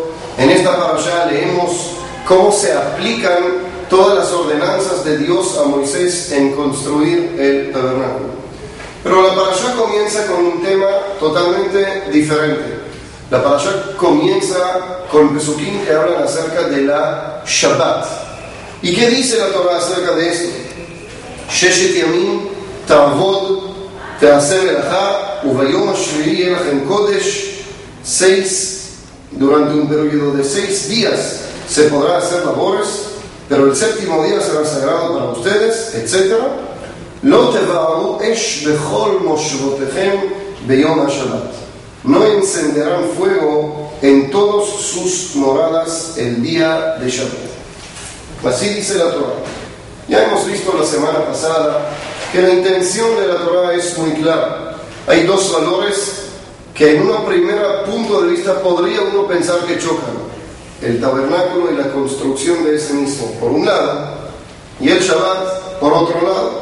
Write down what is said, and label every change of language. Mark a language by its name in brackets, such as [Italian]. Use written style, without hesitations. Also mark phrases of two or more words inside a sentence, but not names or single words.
[Spanish] En esta parashá leemos cómo se aplican todas las ordenanzas de Dios a Moisés en construir el tabernáculo. Pero la parashá comienza con un tema totalmente diferente. La parashá comienza con pesukim que hablan acerca de la Shabbat. ¿Y qué dice la Torah acerca de esto? [Hebrew] ששת ימים תעבוד תעשה מלאכה וביום השביעי יהיה לכם קודש. [Spanish] Durante un periodo de 6 días se podrá hacer labores, pero el séptimo día será sagrado para ustedes, etc. [Hebrew] לא תבערו אש בכל מושבותיכם ביום השבת. [Spanish] No encenderán fuego en todas sus moradas el día de Shabbat. Así dice la Torah. Ya hemos visto la semana pasada que la intención de la Torah es muy clara. Hay dos valores que en un primer punto de vista podría uno pensar que chocan: el tabernáculo y la construcción de ese mismo, por un lado, y el Shabbat, por otro lado.